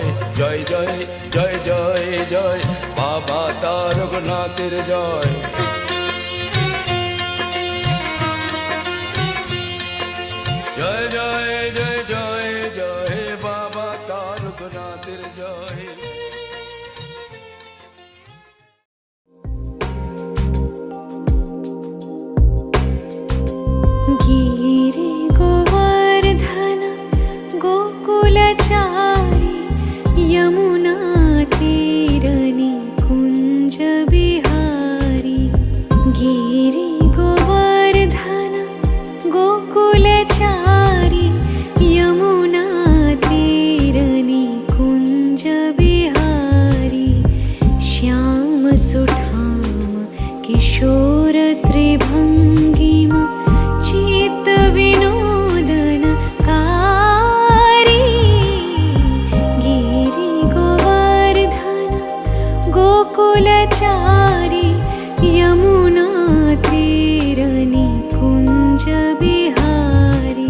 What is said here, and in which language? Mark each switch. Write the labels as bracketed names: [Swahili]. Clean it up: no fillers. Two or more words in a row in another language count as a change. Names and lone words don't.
[Bangla] জয় জয় জয় জয় জয় বাবা তারকনাথের জয়। জয় জয় জয় জয় জয় বাবা তারকনাথের জয়। [Braj] गिरि गोवर्धन गोकुलचारि यमुना तीरनि कुञ्ज बिहारी। गिरि गोवर्धन गोकुलचारि यमुना तीरनि कुञ्ज बिहारी। श्याम सुठाम किशोर त्रिभंगिम चित्त विनोदन कारी। गिरि गोवर्धन गोकुलचारी यमुना तीरनि कुञ्ज बिहारी।